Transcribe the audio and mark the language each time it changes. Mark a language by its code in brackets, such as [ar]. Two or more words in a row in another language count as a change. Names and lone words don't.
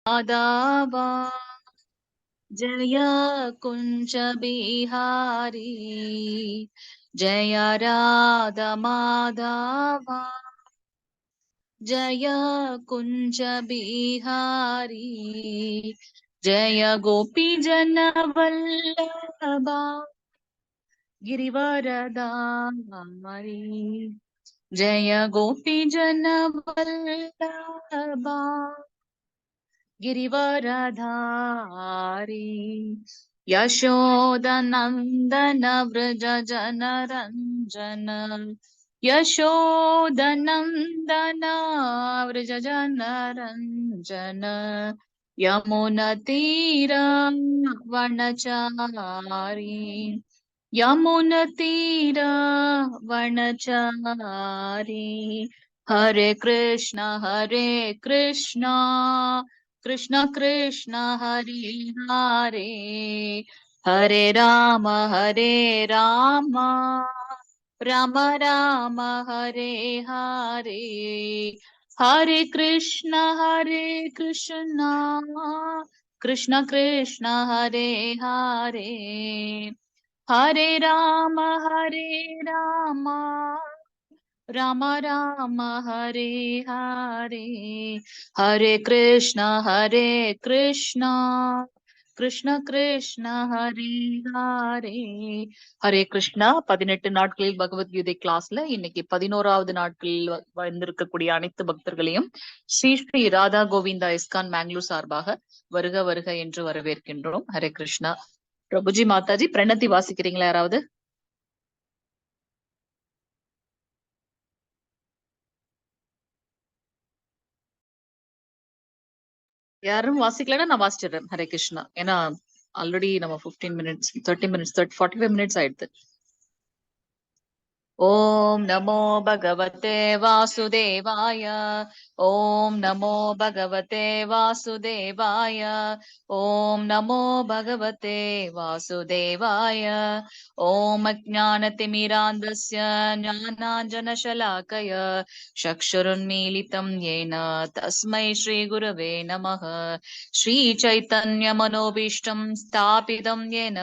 [sa] माधवा जय कुंज बिहारी जय राधा माधवा जय कुंज बिहारी जय गोपी जन वल्लभा गिरिवरधारी जय गोपी जन वल्लभा गिरिवरधारी यशोदनंदन व्रज जनरंजन यशोदनंदन व्रज जनरंजन यमुनतीरवनचारी यमुनतीरवनचारी हरे कृष्ण कृष्ण कृष्ण हरे हरे हरे राम राम राम हरे हरे हरे कृष्ण कृष्ण कृष्ण हरे हरे हरे राम राम राम हरे हरे हरे कृष्ण कृष्ण कृष्ण हरे हरे [ta] ஹரே கிருஷ்ணா. 18 நாட்களில் பகவத்கீதை கிளாஸ்ல இன்னைக்கு 11வது நாட்களில் வந்திருக்கக்கூடிய அனைத்து பக்தர்களையும் ஸ்ரீ ஸ்ரீ ராதா கோவிந்தா இஸ்கான் மேங்களூர் சார்பாக வருக வருக என்று வரவேற்கின்றோம். ஹரே கிருஷ்ணா. பிரபுஜி மாதாஜி பிரணத்தி வாசிக்கிறீங்களா யாராவது? யாரும் வாசிக்கலன்னா நான் வாசிச்சிடுறேன். ஹரே கிருஷ்ணா. ஏன்னா ஆல்ரெடி நம்ம 15 மினிட்ஸ் 30 மினிட்ஸ் 45 மினிட்ஸ் ஆயிடுது. [sa] ओम नमो भगवते वासुदेवाय ओम नमो भगवते वासुदेवाय ओम नमो भगवते वासुदेवाय ओम अज्ञानतिमिरान्धस्य ज्ञानाञ्जनशलाकय चक्षुरुन्मीलितं येन तस्मै श्रीगुरवे नमः श्रीचैतन्यमनोभीष्टं स्थापितं येन